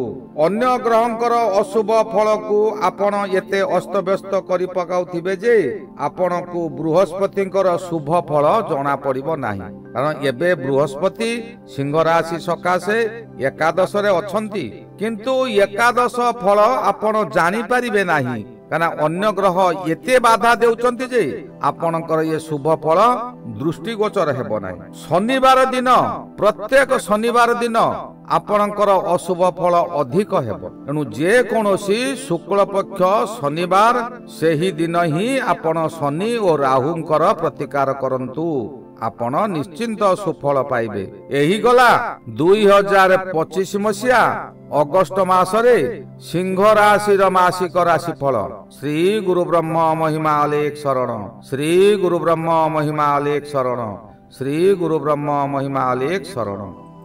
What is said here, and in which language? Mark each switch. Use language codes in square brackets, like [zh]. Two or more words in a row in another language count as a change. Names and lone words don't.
[or] ଅନ୍ୟ ଗ୍ରହଙ୍କର ଅଶୁଭ ଫଳ କୁ ଆପଣ ଏତେ ଅସ୍ତବ୍ୟସ୍ତ କରି ପକାଉଥିବେ ଯେ ଆପଣ କୁ ବୃହସ୍ପତିଙ୍କର ଶୁଭ ଫଳ ଜଣା ପଡ଼ିବ ନାହିଁ। କାରଣ ଏବେ ବୃହସ୍ପତି ସିଂହ ରାଶି ସକାଶେ ଏକାଦଶ ରେ ଅଛନ୍ତି କିନ୍ତୁ ଏକାଦଶ ଫଳ ଆପଣ ଜାଣି ପାରିବେ ନାହିଁ। କାରଣ ଅନ୍ୟ ଗ୍ରହ ଏତେ ବାଧା ଦେଉଛନ୍ତି ଯେ ଆପଣଙ୍କର ଏ ଶୁଭ ଫଳ ଦୃଷ୍ଟିଗୋଚର ହେବ ନାହିଁ। ଶନିବାର ଦିନ ପ୍ରତ୍ୟେକ ଶନିବାର ଦିନ ଆପଣଙ୍କର ଅଶୁଭ ଫଳ ଅଧିକ ହେବ। ଏଣୁ ଯେ କୌଣସି ଶୁକ୍ଳ ପକ୍ଷ ଶନିବାର ସେହି ଦିନ ହିଁ ଆପଣ ଶନି ଓ ରାହୁଙ୍କର ପ୍ରତିକାର କରନ୍ତୁ ଆପଣ ନିଶ୍ଚିନ୍ତ ସୁଫଳ ପାଇବେ। ଏହି ଗଲା 2025 ମସିହା ଅଗଷ୍ଟ ମାସରେ ସିଂହ ରାଶି ମାସିକ ରାଶିଫଳ। ଶ୍ରୀ ଗୁରୁ ବ୍ରହ୍ମ ମହିମା ଅଲେଖ ଶରଣ। ଶ୍ରୀ ଗୁରୁ ବ୍ରହ୍ମ ମହିମା ଅଲେଖ ଶରଣ। ଶ୍ରୀ ଗୁରୁ ବ୍ରହ୍ମ ମହିମା ଅଲେଖ ଶରଣ।